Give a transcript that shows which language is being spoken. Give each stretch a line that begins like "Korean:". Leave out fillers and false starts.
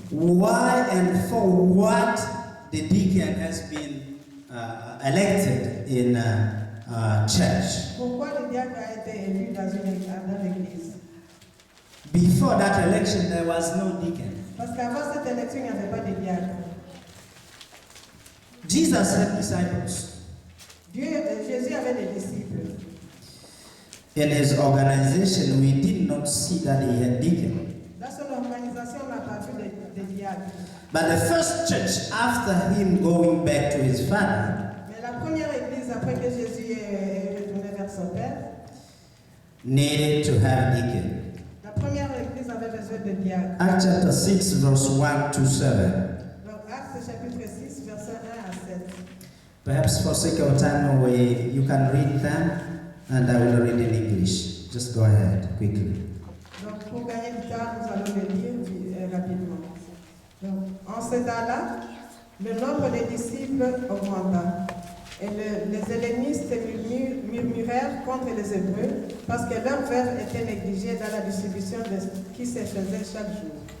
English: Why and for what the deacon has been elected in church.
French: Pourquoi le diacre a été élu dans l'Église?
English: Before that election, there was no deacon.
French: Parce qu'avant cette élection, il n'y avait pas de diacre.
English: Jesus had disciples.
French: Jésus avait des disciples.
English: In his organization, we did not see that he had deacon.
French: Dans son organisation, on n'a pas vu de diacre.
English: But the first church, after him going back to his father,
French: Mais la première église, après que Jésus est retourné vers son Père,
English: needed to have deacon.
French: la première église avait besoin de diacre.
English: Acts chapter 6, verse 1 to 7.
French: Donc, Actes chapitre 6, versets 1 à 7.
English: Perhaps for sake of time, you can read them, and I will read in English. Just go ahead quickly.
French: Donc, pour gagner du temps, nous allons le lire rapidement. Donc, en ce temps-là, le nombre des disciples augmenta. Et les hellénistes murmurèrent contre les Hébreux parce que leur verre était négligé dans la distribution de ce qui se faisait chaque jour.